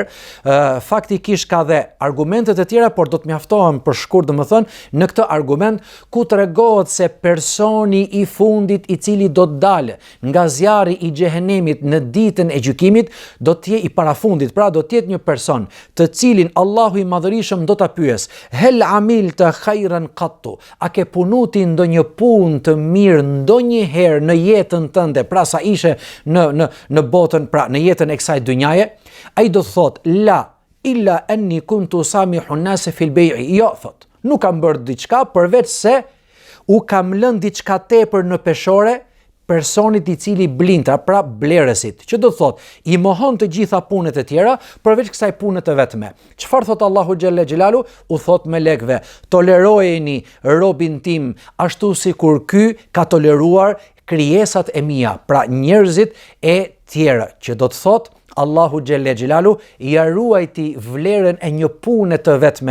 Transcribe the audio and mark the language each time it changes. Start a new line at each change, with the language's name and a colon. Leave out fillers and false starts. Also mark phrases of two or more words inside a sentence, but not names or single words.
Albanian: Faktikisht ka dhe argumente të tjera, por do të mjaftohem për shkurt domethënë në këtë argument ku tregohet se personi i fundit i cili do të dalë nga zjarri i xhehenemit në ditën e gjykimit do të jetë i parafundit, pra do të jetë një person të cilin Allahu i madhërisëm do ta pyes:
Arabic: "هل عملت خيرا قط?"
Albanian: A ke punuti ndonjë punë të mirë ndonjëherë në jetën tënde, pra sa ishe në botën, pra në jetën e kësaj dynjaje? Ai do thot:
Arabic: "لا إلا أني كنت أسامح الناس في البيع."
Albanian: Jo, thot, nuk kam bërë diçka përveç se u kam lënë diçka tepër në peshore personit i cili blintra, pra blerësit, që do thot, i mohon të gjitha punët e tjera, përveç kësaj pune të vetme. Çfarë thot
Arabic: الله جل جلاله?
Albanian: U thot melekëve: "Tolerojeni robin tim ashtu sikur ky ka toleruar krijesat e mia", pra njerëzit e tjerë, që do të thot
Arabic: الله جل جلاله
Albanian: ja ruajti vlerën e një pune të vetme.